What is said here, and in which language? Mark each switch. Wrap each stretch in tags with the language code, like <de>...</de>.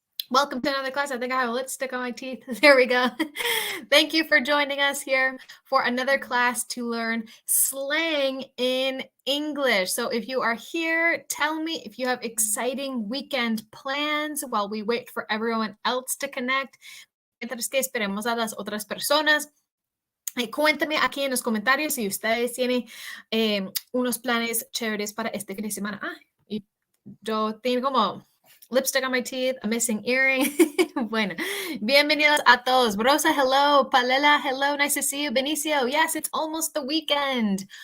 <en>Welcome to another class. I think I have a lipstick on my teeth. There we go. Thank you for joining us here for another class to learn slang in English. So if you are here, tell me if you have exciting weekend plans while we wait for everyone else to connect.</en> <es>Mientras que esperemos a las otras personas. Cuéntame aquí en los comentarios si ustedes tienen unos planes chéveres para este fin de semana. Y yo tengo como</es> <en>lipstick on my teeth, a missing earring.</en> <es>Bueno, bienvenidos a todos.</es> <en>Rosa, hello. Palela, hello. Nice to see you. Benicio, yes, it's almost the weekend.</en>